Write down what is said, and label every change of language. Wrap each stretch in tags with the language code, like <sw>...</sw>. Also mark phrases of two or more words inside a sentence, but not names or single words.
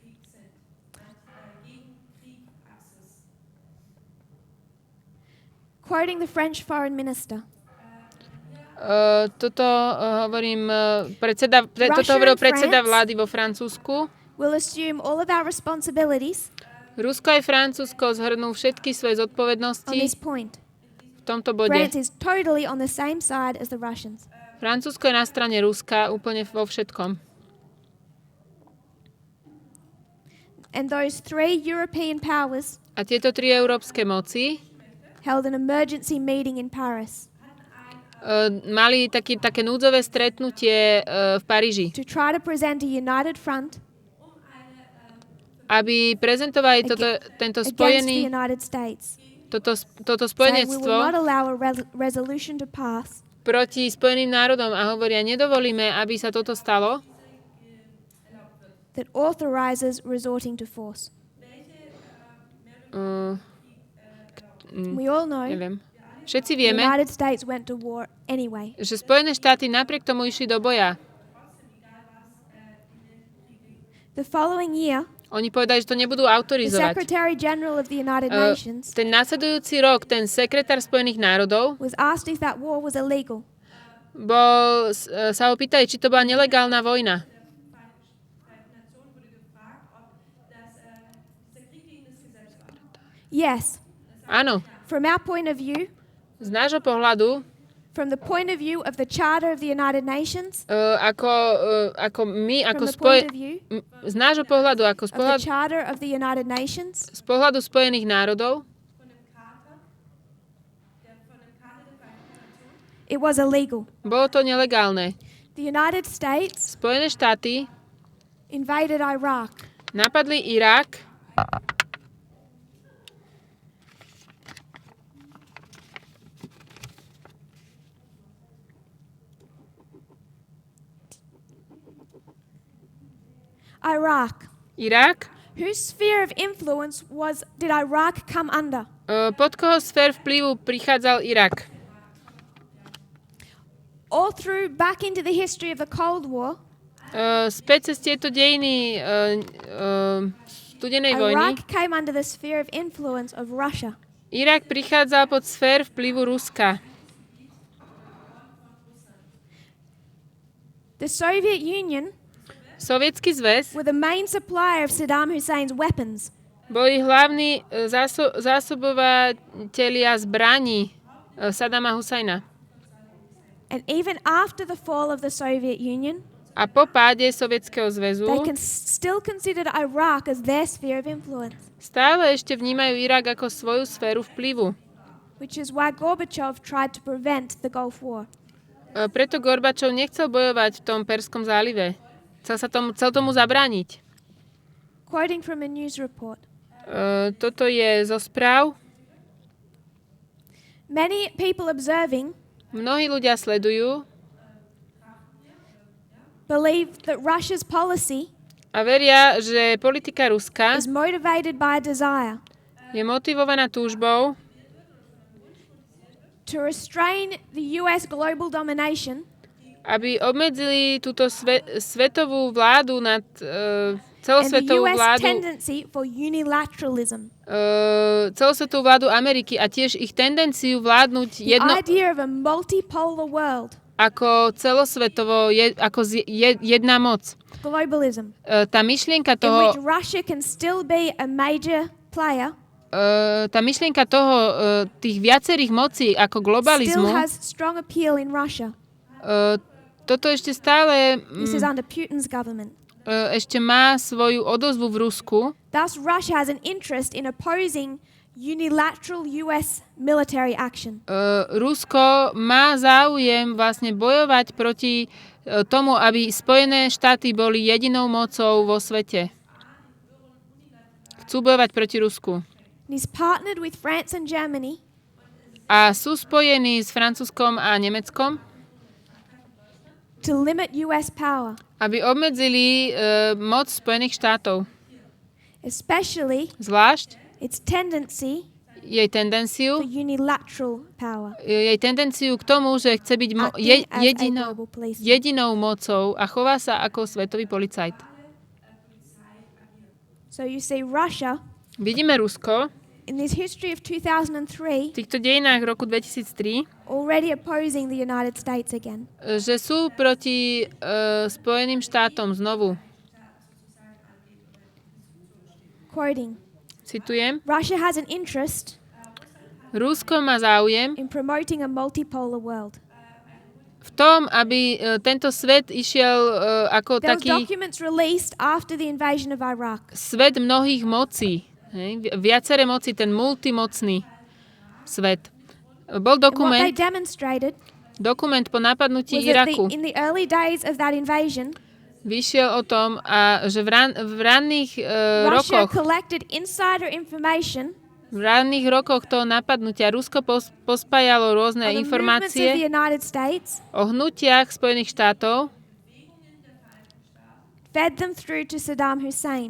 <en>Quoting the French foreign minister,</en> <sk>Toto hovoril predseda vlády vo Francúzsku.</sk> <en>we'll assume all of our responsibilities</en> <sk>Rusko aj Francúzsko zhrnú všetky svoje on zodpovednosti</sk> <en>this point.</en> <sk>v tomto bode.</sk> <en>France is totally on the same side as the Russians.</en> <sk>Francúzsko je na strane Ruska úplne vo všetkom.</sk> <en>And those 3 European powers</en> <sk>A tieto 3 európske moci</sk> <en>held an emergency meeting in Paris.</en> <sk>mali také núdzové stretnutie v Paríži,</sk> <en>to try to present a united front</en> <sk>aby prezentovali tento</sk> <en>against the</en> <sk>spojený, United States. toto</sk> <en>Saying we will</en> <sk>spojenectvo</sk> <en>not allow a resolution to pass</en> <sk>proti Spojeným národom a hovoria, nedovolíme, aby sa toto stalo,</sk> <en>that authorizes resorting to force. We all know</en> <sk>neviem. Všetci the vieme,</sk> <en>United States went to war anyway.</en> <sk>že Spojené štáty napriek tomu išli do boja.</sk> <en>The following year,</en> <sk>Oni povedali, že to nebudú the autorizovať.</sk> <en>Secretary General of the United Nations</en> <sk>Ten nasledujúci rok, ten sekretár Spojených národov</sk> <en>was asked if that war was illegal.</en> <sk>sa ho pýtali, či to bola nelegálna vojna. Yes. Áno,</sk> <en>From our point of view,</en> <sk>z nášho pohľadu,</sk> <en>from the point of view of the Charter of the United Nations,</en> <sk>ako my, from ako</sk> <en>the point of view</en> <sk>z nášho pohľadu, ako</sk> <en>of the Charter of the United Nations,</en> <sk>z pohľadu Spojených národov,</sk> <en>it was illegal.</en> <sk>bolo to nelegálne.</sk> <en>The United States</en> <sk>Spojené štáty</sk> <en>invaded Iraq.</en> <sk>napadli Irak Irak,</sk> <en>Whose sphere of influence did Iraq come under?</en> <sk>pod koho sfér vplyvu prichádzal Irak.</sk> <en>All through back into the history of the Cold War,</en> <sk>Späť cez tieto dejiny studenej vojny,</sk> <en>Iraq came under the sphere of influence of Russia.</en> <sk>Irak prichádzal pod sfér vplyvu Ruska.</sk> <en>The Soviet Union</en> <sk>Sovietsky zväz</sk> <en>were the main supplier of Saddam Hussein's weapons.</en> <sk>boli hlavní zásobovatelia zbraní Saddama Husajna.</sk> <en>And even after the fall of the Soviet Union,</en> <sk>A po páde Sovietskeho zväzu</sk> <en>they still considered Iraq as their sphere of influence,</en> <sk>stále ešte vnímajú Irak ako svoju sféru vplyvu.</sk> <en>which is why Gorbachev tried to prevent the Gulf War.</en> <sk>Preto Gorbačov nechcel bojovať v tom Perskom zálive. Chcel tomu zabrániť.</sk> <en>Quoting from a news report,</en> <sk>Toto je zo správ.</sk> <en>many people observing</en> <sk>Mnohí ľudia sledujú</sk> <en>believe that Russia's policy</en> <sk>a veria, že politika Ruska</sk> <en>is motivated by a desire</en> <sk>je motivovaná túžbou</sk> <en>to restrain the US global domination</en> <sk>aby obmedzili túto svetovú vládu nad</sk> <en>and the</en> <sk>celosvetovú US vládu tendency for unilateralism. celosvetovú vládu Ameriky a tiež ich tendenciu vládnuť</sk> <en>The idea of a multipolar world,</en> <sk>ako celosvetovo, jedna moc. globalism, Tá myšlienka</sk> <en>in which</en> <sk>toho,</sk> <en>Russia can still be a major player,</en> <sk>tých viacerých mocí ako still globalizmu,</sk> <en>has strong appeal in Russia.</en> <sk>toto ešte stále</sk> <en>This is under Putin's government.</en> <sk>ešte má svoju odozvu v Rusku.</sk> <en>Thus, Russia has an interest in opposing unilateral US military action.</en> <sk>Rusko má záujem vlastne bojovať proti tomu, aby Spojené štáty boli jedinou mocou vo svete. Chcú bojovať proti Rusku.</sk> <en>And is partnered with France and Germany</en> <sk>A sú spojení s Francúzskom a Nemeckom,</sk> <en>to limit US power,</en> <sk>aby obmedzili moc Spojených štátov. especially Zvlášť</sk> <en>its tendency</en> <sk>jej tendenciu</sk> <en>for unilateral power.</en> <sk>K tomu, že chce byť</sk> <en>Acting as a global police.</en> <sk>jedinou mocou a chová sa ako svetový policajt.</sk> <en>So you see Russia</en> <sk>Vidíme Rusko</sk> <en>in this history of 2003</en> <sk>v týchto dejinách roku 2003,</sk> <en>already opposing the United States again.</en> <sk>že sú proti Spojeným štátom znovu. Quoting, Citujem,</sk> <en>Russia has an interest</en> <sk>Rusko má záujem</sk> <en>in promoting a multipolar world.</en> <sk>v tom, aby tento svet išiel ako</sk> <en>There was</en> <sk>taký</sk> <en>documents released after the invasion of Iraq.</en> <sk>svet mnohých mocí. Viaceré moci, ten multimocný svet. Bol</sk> <en>And what they</en> <sk>dokument,</sk> <en>demonstrated</en> <sk>Dokument po napadnutí</sk> <en>was that</en> <sk>Iraku</sk> <en>in the early days of that invasion,</en> <sk>vyšiel o tom, že v ranných Russia rokoch</sk> <en>collected insider information</en> <sk>toho napadnutia Rusko pospájalo rôzne</sk> <en>on the movements of the</en> <sk>informácie United States, o hnutiach Spojených štátov,</sk> <en>fed them through to Saddam Hussein.</en>